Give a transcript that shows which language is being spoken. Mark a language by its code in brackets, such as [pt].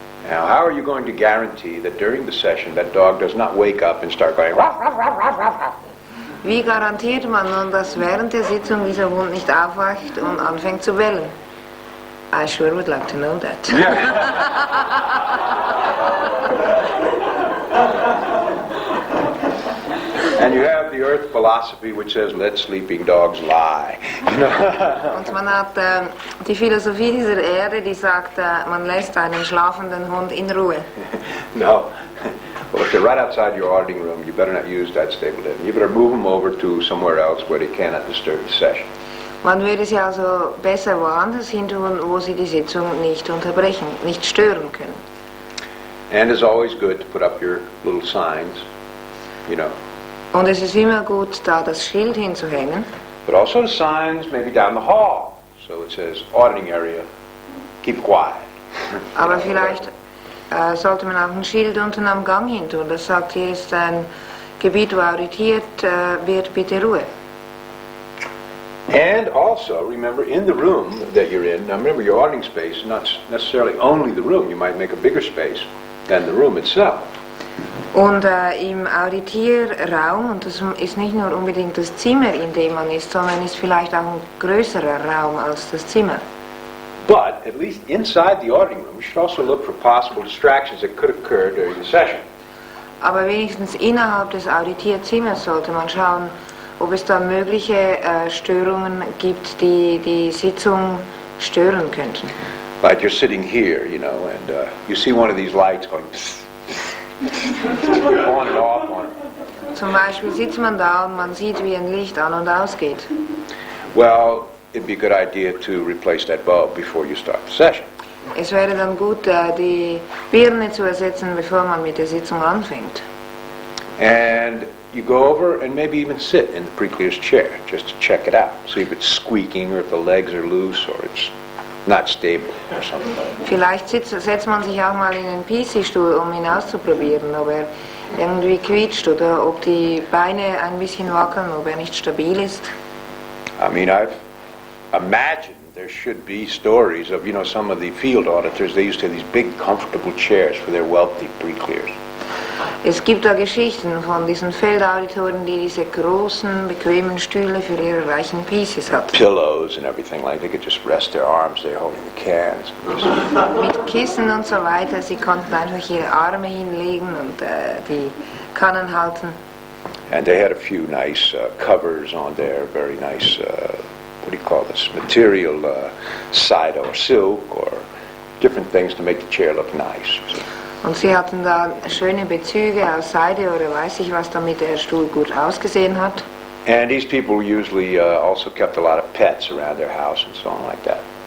[en] Now, how are you going to guarantee that during the session that dog does not wake up and start going ruff, ruff, ruff, ruff, ruff, ruff? [de] Wie garantiert man nun, dass während der Sitzung dieser Hund nicht aufwacht und anfängt zu bellen? [en] I sure would like to know that. And you have the earth philosophy which says, let sleeping dogs lie. [de] Und man hat die Philosophie dieser Erde, die sagt, man lässt einen schlafenden Hund in Ruhe. No. [en] Well, if they're right outside your auditing room, you better not use that stable living. You better move them over to somewhere else where they cannot disturb the session. [de] Man würde sie also besser woanders hin tun, wo sie die Sitzung nicht unterbrechen, nicht stören können. [en] And it's always good to put up your little signs, you know. [de] Und es ist immer gut, da das Schild hinzuhängen. [en] But also the signs maybe down the hall. So it says, auditing area, keep quiet. [de] Aber vielleicht sollte man auch ein Schild unten am Gang hin tun. Das sagt, hier ist ein Gebiet, wo auditiert wird, bitte Ruhe. [en] And also, remember, in the room that you're in, now remember your auditing space is not necessarily only the room. You might make a bigger space than the room itself. [de] Und im Auditierraum, und das ist nicht nur unbedingt das Zimmer, in dem man ist, sondern ist vielleicht auch ein größerer Raum als das Zimmer. [en] But at least inside the auditing room, you should also look for possible distractions that could occur during the session. [de] Aber wenigstens innerhalb des Auditierzimmers sollte man schauen, ob es da mögliche Störungen gibt, die die Sitzung stören könnten. [en] Like you're sitting here, you know, and you see one of these lights going on and off on it. [de] Zum Beispiel sitzt man da und man sieht, wie ein Licht an und ausgeht. [en] Well, it'd be a good idea to replace that bulb before you start the session. [de] Es wäre dann gut, die Birne zu ersetzen, bevor man mit der Sitzung anfängt. [en] And you go over and maybe even sit in the pre-clear's chair just to check it out. See if it's squeaking or if the legs are loose or it's not stable or something. [de] Vielleicht setzt man sich auch mal in den PC-Stuhl, um ihn auszuprobieren, ob er irgendwie quietscht oder ob die Beine ein bisschen wackeln, ob er nicht stabil ist. [en] I mean, I've imagined there should be stories of, you know, some of the field auditors, they used to have these big comfortable chairs for their wealthy pre-clears. [de] Es gibt da Geschichten von diesen Feldauditoren, die diese großen, bequemen Stühle für ihre reichen PCs hatten. [en] Pillows and everything, like they could just rest their arms there holding the cans. [de] Mit Kissen und so weiter, sie konnten einfach ihre Arme hinlegen und die Kannen halten. [en] And they had a few nice covers on there, very nice, what do you call this, material, side or silk or different things to make the chair look nice. [de] Und sie hatten da schöne Bezüge aus Seide oder weiß ich was, damit der Stuhl gut ausgesehen hat. [en] And these people usually also kept a lot of pets around their house and so on like that.